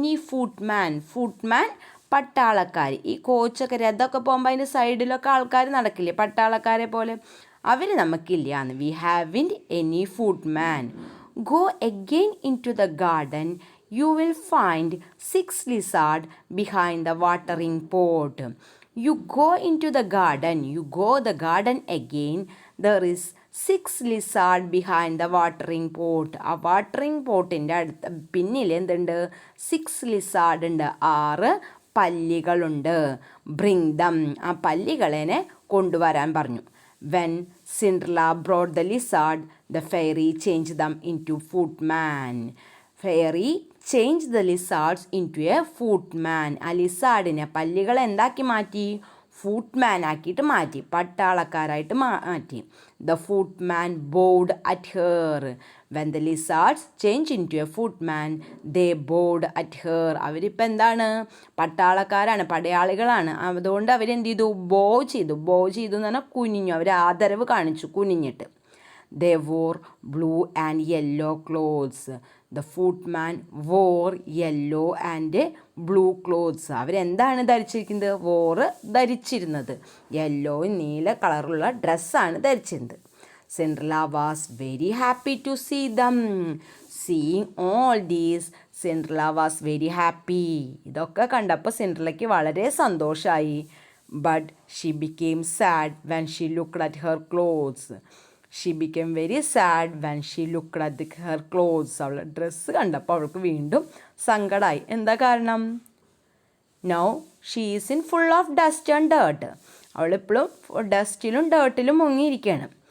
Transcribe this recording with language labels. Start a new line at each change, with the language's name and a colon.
Malayalam: Footman പട്ടാളക്കാർ. ഈ കോച്ചൊക്കെ രഥമൊക്കെ പോകുമ്പോൾ അതിൻ്റെ സൈഡിലൊക്കെ ആൾക്കാർ നടക്കില്ലേ പട്ടാളക്കാരെ പോലെ? അവർ നമുക്കില്ല.
English: We haven't any footman. Go again into the garden. You will find 6 lizards behind the watering pot. You go into the garden. You go the garden again. There is 6 lizards behind the watering pot.
Malayalam: ആ watering പോട്ടിൻ്റെ അടുത്ത് പിന്നിൽ എന്തുണ്ട്?
English: 6 lizards
Malayalam: ഉണ്ട്. 6 പല്ലികളുണ്ട്.
English: Bring them.
Malayalam: ആ പല്ലികളെ കൊണ്ടുവരാൻ പറഞ്ഞു.
English: When Cinderella brought the lizard, the fairy changed them into footman. Fairy changed the lizards into a footman.
Malayalam: ആ ലിസാർഡിനെ പല്ലികളെ എന്താക്കി മാറ്റി? ഫൂട്ട്മാൻ ആക്കിയിട്ട് മാറ്റി. പട്ടാളക്കാരായിട്ട് മാറ്റി.
English: The footman bowed at her. When the lizards changed into a footman, they bowed at her.
Malayalam: അവരിപ്പോൾ എന്താണ്? പട്ടാളക്കാരാണ്, പടയാളികളാണ്. അതുകൊണ്ട് അവരെന്ത് ചെയ്തു? ബോ ചെയ്തു എന്ന് പറഞ്ഞാൽ കുനിഞ്ഞു. അവർ ആദരവ് കാണിച്ചു കുനിഞ്ഞിട്ട്.
English: They wore blue and yellow clothes. The footman wore yellow and blue clothes.
Malayalam: അവരെന്താണ് ധരിച്ചിരിക്കുന്നത്? ധരിച്ചിരുന്നത് യെല്ലോ നീല കളറുള്ള ഡ്രസ്സാണ് ധരിച്ചിരുന്നത്.
English: Cinderella was very happy to see them. Seeing all these, Cinderella was very happy.
Malayalam: ഇതൊക്കെ കണ്ടപ്പോൾ സിൻഡ്രല്ലയ്ക്ക് വളരെ സന്തോഷമായി.
English: But she became sad when she looked at her clothes. She become very sad when she looked at her clothes.
Malayalam: അവളുടെ dress കണ്ടപ്പോൾ അവൾക്ക് വീണ്ടും സങ്കടമായി. എന്താ കാരണം?
English: Now she is in full of dust and dirt.
Malayalam: അവളിപ്പോഴും ഡസ്റ്റിലും ഡേർട്ടിലും മുങ്ങിയിരിക്കുകയാണ്.